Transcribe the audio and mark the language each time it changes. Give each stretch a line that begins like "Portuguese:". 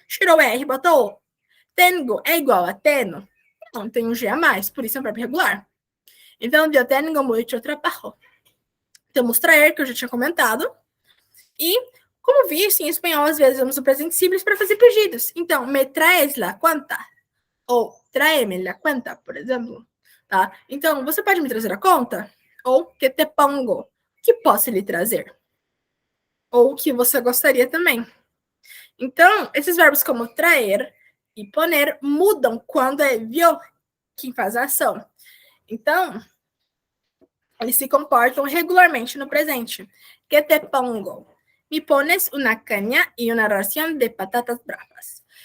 Portuguese: Tirou o R, botou o. Tengo é igual a teno? Não, tem um G a mais, por isso é um verbo regular. Então, eu
Spanish: tengo muito trabajo.
Portuguese: Temos traer, que eu já tinha comentado. E, como visto, em espanhol, às vezes usamos o presente simples para fazer pedidos.
Spanish: Então, me traes la cuenta? Ou tráeme la cuenta, por exemplo.
Portuguese: Tá? Então, você pode me trazer a conta? Ou
Spanish: que te pongo?
Portuguese: Que posso lhe trazer? Ou que você gostaria também. Então, esses verbos como traer e poner mudam quando é eu quem faz a ação. Então, eles se comportam regularmente no presente.
Spanish: Que te pongo? Me pones una caña y una ración de patatas bravas.